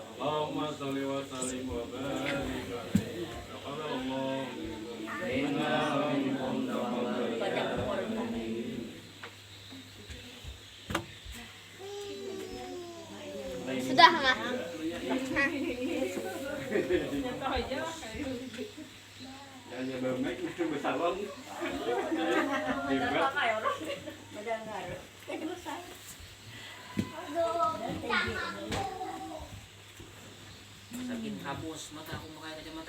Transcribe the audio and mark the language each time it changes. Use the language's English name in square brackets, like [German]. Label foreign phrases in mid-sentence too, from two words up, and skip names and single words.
[Arabic] اللهم صل وسلم وبارك عليه. تقبل الله منا ومنكم [Indonesian] Sudah, Ma. Hanya bermain itu bersalon. Sakit kabus mata aku pakai kacamata.